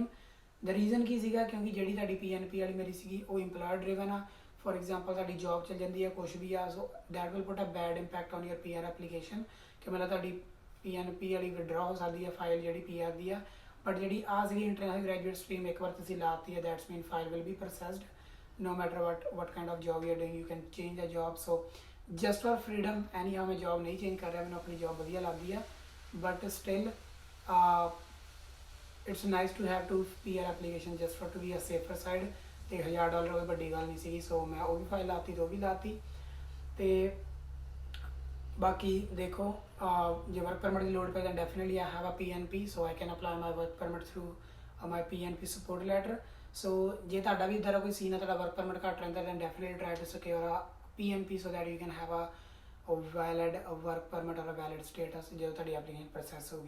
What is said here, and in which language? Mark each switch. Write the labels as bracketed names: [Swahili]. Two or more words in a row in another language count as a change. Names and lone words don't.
[English] the reason [Punjabi] ਕੀ ਸੀਗਾ, ਕਿਉਂਕਿ ਜਿਹੜੀ ਤੁਹਾਡੀ PNP ਵਾਲੀ ਮੇਰੀ ਸੀਗੀ ਉਹ [English] employer driven [Punjabi] ਆ। [English] for example [Punjabi] ਤੁਹਾਡੀ ਜੌਬ ਚੱਲ ਜਾਂਦੀ ਹੈ, ਕੁਛ ਵੀ ਆ, [English] so that will put a bad impact on your PR application, [Punjabi] ਕਿ ਮਤਲਬ ਤੁਹਾਡੀ PNP ਵਾਲੀ ਵਿਡਰਾ ਹੋ ਸਕਦੀ ਹੈ ਫਾਈਲ ਜਿਹੜੀ PR ਦੀ ਆ। ਬਟ ਜਿਹੜੀ ਆ ਸੀਗੀ ਇੰਟਰਨੈਸ਼ਨਲ ਗ੍ਰੈਜੂਏਟ ਸਟਰੀਮ, ਇੱਕ ਵਾਰ ਤੁਸੀਂ ਲਾਤੀ ਹੈ, [English] that's mean file will be processed no matter what kind of job you're doing, you can change the job. So just for freedom, anyhow [Hindi] मैं job नहीं change कर रहा, मैंने अपनी job बढ़िया लगती है, [English] but still it's nice to have two PR application just for to be a safer side। [Punjabi] ਤੇ $1000 ਕੋਈ ਵੱਡੀ ਗੱਲ ਨਹੀਂ ਸੀਗੀ, ਸੋ ਮੈਂ ਉਹ ਵੀ ਫਾਈਲ ਲਾਤੀ ਤੇ ਉਹ ਵੀ ਲਾਤੀ। ਤੇ ਬਾਕੀ ਦੇਖੋ ਜੇ ਵਰਕ ਪਰਮਿਟ ਦੀ ਲੋੜ ਪਏ ਤਾਂ [English] definitely I have a PNP, so I can apply my work permit through my PNP support letter. [Punjabi] ਸੋ ਜੇ ਤੁਹਾਡਾ ਵੀ ਇੱਦਾਂ ਦਾ ਕੋਈ ਸੀਨ ਹੈ, ਤੁਹਾਡਾ ਵਰਕ ਪਰਮਿਟ ਘੱਟ ਰਹਿੰਦਾ, [English] then definitely try to secure a PNP so that you can have a valid work permit or a valid status [Punjabi] ਜਦੋਂ ਤੁਹਾਡੀ ਐਪਲੀਕੇਸ਼ਨ ਪ੍ਰੋਸੈਸ ਹੋਊਗੀ।